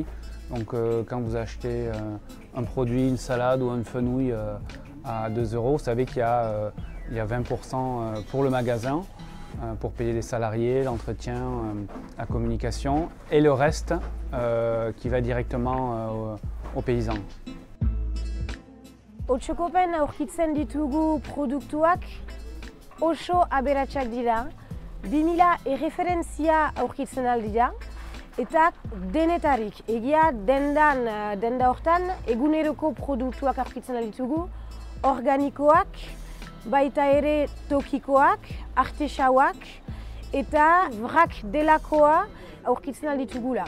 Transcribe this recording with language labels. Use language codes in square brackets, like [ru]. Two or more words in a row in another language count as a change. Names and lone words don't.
[fr] Donc quand vous achetez un produit, une salade ou une fenouil à 2 €, vous savez qu'il y a 20% pour le magasin, pour payer les salariés, l'entretien, la communication, et le reste qui va directement aux paysans. [eu] Otxokopen aurkitzen ditugu produktuak oso aberatsak dira. 2000 erreferentzia aurkitzen aldira, eta denetarik. Egia denda hortan eguneroko produktuak aurkitzen alditugu, organikoak, baita ere tokikoak, artesauak, eta vrak delakoa aurkitzen alditugula.